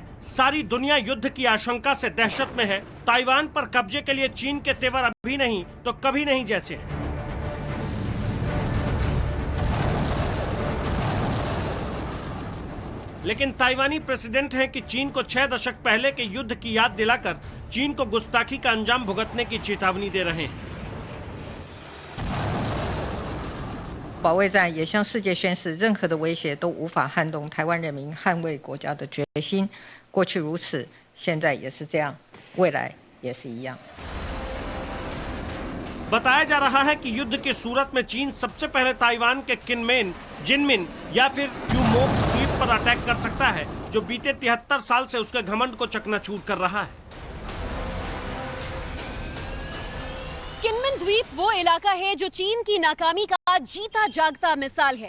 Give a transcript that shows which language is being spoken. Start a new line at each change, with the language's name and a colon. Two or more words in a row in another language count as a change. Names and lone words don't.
Hindi: सारी दुनिया युद्ध की आशंका से दहशत में है। ताइवान पर कब्जे के लिए चीन के तेवर अभी नहीं तो कभी नहीं जैसे हैं। लेकिन ताइवानी प्रेसिडेंट हैं कि चीन को 6 दशक पहले के युद्ध की याद दिलाकर चीन को गुस्ताखी का अंजाम भुगतने की चेतावनी दे रहे हैं।
Chinese: 保卫战也向世界宣示，任何的威胁都无法撼动台湾人民捍卫国家的决心。过去如此，现在也是这样，未来也是一样。
Hindi: बताया जा रहा है कि युद्ध की सूरत में चीन सबसे पहले ताइवान के किनमेन, जिनमिन या फिर यूमोक द्वीप पर अटैक कर सकता है, जो बीते 73 साल से उसके घमंड को चकनाचूर कर रहा है। किनमेन द्वीप वो इलाका है जो चीन की नाकामी का जीता जागता मिसाल है।